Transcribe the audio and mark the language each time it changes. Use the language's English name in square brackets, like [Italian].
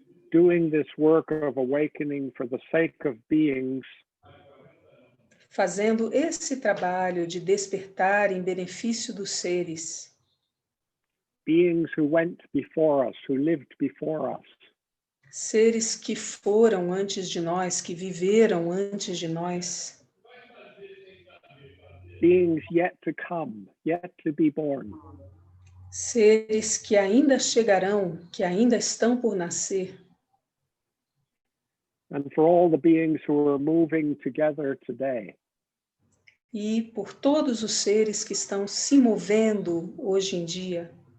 [English] doing this work of awakening for the sake of beings [Portuguese] fazendo esse trabalho de despertar em benefício dos seres, [English] beings who went before us, who lived before us. [Portuguese] seres que foram antes de nós, que viveram antes de nós, [English] Beings yet to come, yet to be born. [Portuguese] seres que ainda chegarão, que ainda estão por nascer, [English] And for all the beings who are moving together today, [Portuguese] e por todos os seres que estão se movendo hoje em dia.